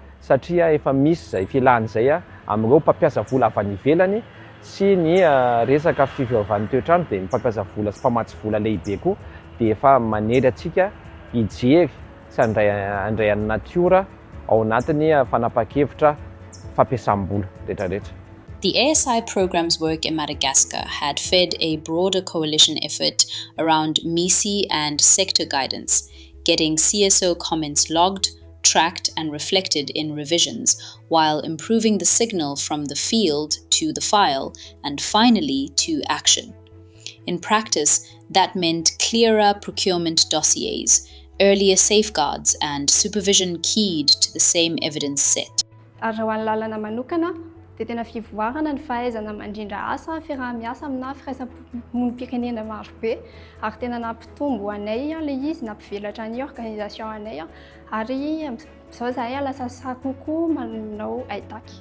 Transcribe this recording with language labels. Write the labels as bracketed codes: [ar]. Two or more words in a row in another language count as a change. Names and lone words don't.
[mg] Satria efa misy izay fialan'izay amin'ireo mpampiasa vola avy any ivelany sy ny resaka fifiaovan'ny toetrandro dia ny mpampiasa vola sy mpamatsy vola lehibe koa dia efa manery antsika hijery sy handray an'ny natiora ao anatin'ny fanapahan-kevitra fampiasam-bola rehetrarehetra. [en] The ASI program's work in Madagascar had fed a broader coalition effort around MISI and sector guidance, getting CSO comments logged, tracked and reflected in revisions, while improving the signal from the field to the file and finally to action. In practice, that meant clearer procurement dossiers, earlier safeguards and supervision keyed to the same evidence set. [mg] Dia tena fivoarana ny fahaizana mandrindra asa fiaraha-miasa amina firaisamonim-pirenena maro be ary tena nampitombo anay ilay izy nampivelatra ny organisation anay ary izao zahay lasa sakokoa manao aitaky.